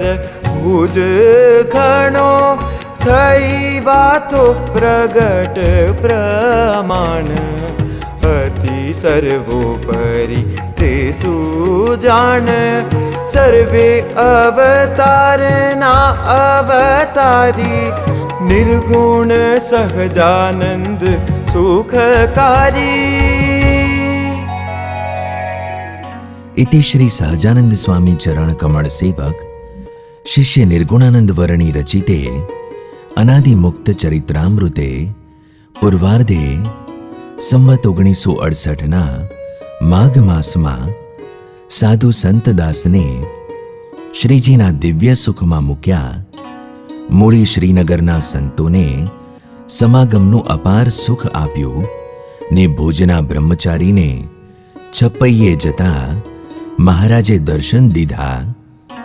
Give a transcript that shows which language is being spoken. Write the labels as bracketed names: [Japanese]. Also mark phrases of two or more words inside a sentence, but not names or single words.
[Gujarati] ભુજ ઘણો થઈ વાતો પ્રગટ પ્રમાણ અતિ સર્વોપરી તે સુજાણ સર્વે અવતારના અવતારી નિર્ગુણ સહજાનંદ સુખકારી. [Sanskrit] इति श्री सहजानंद स्वामी चरण कमल सेवक शिष्य निर्गुणानंद वर्णी रचिते अनादि मुक्त चरित्रामृते पूर्वार्धे संवत 1968 माघ मासમાં [Gujarati] સાધુ સંતદાસને શ્રીજીના દિવ્ય સુખમાં મૂક્યા. મૂળી શ્રીનગરના સંતોને સમાગમનું અપાર સુખ આપ્યું ને ભુજના બ્રહ્મચારીને છપૈયે જતા મહારાજે દર્શન દીધા.